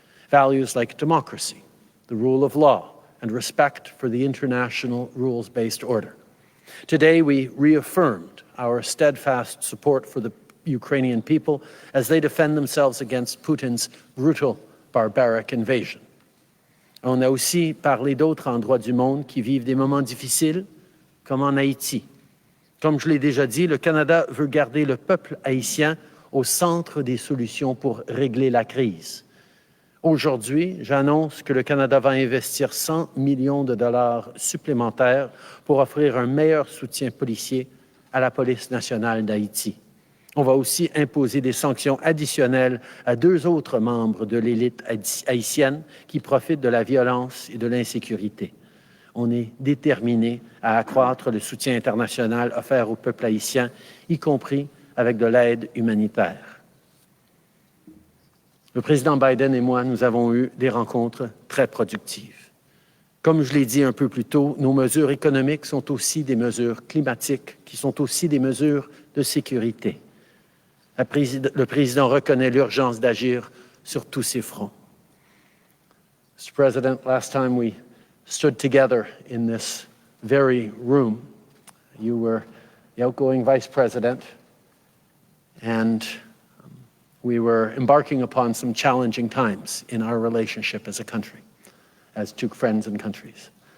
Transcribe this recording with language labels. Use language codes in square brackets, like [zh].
[en] Values like democracy, the rule of law, and respect for the international rules-based order. Today, we reaffirmed our steadfast support for the Ukrainian people as they defend themselves against Putin's brutal, barbaric invasion. [fr] On a aussi parlé d'autres endroits du monde qui vivent des moments difficiles, comme en Haïti. Comme je l'ai déjà dit, le Canada veut garder le peuple haïtien au centre des solutions pour régler la crise. Aujourd'hui, j'annonce que le Canada va investir 100 millions de dollars supplémentaires pour offrir un meilleur soutien policier à la police nationale d'Haïti. On va aussi imposer des sanctions additionnelles à 2 autres membres de l'élite haïtienne qui profitent de la violence et de l'insécurité. On est déterminé à accroître le soutien international offert au peuple haïtien, y compris avec de l'aide humanitaire. Le président Biden et moi, nous avons eu des rencontres très productives. Comme je l'ai dit un peu plus tôt, nos mesures économiques sont aussi des mesures climatiques, qui sont aussi des mesures de sécurité. Le président reconnaît l'urgence d'agir sur tous ces fronts. [en] Mr. President, last time we stood together in this very room, you were the outgoing vice president, and we were embarking upon some challenging times in our relationship as a country, as two friends and countries.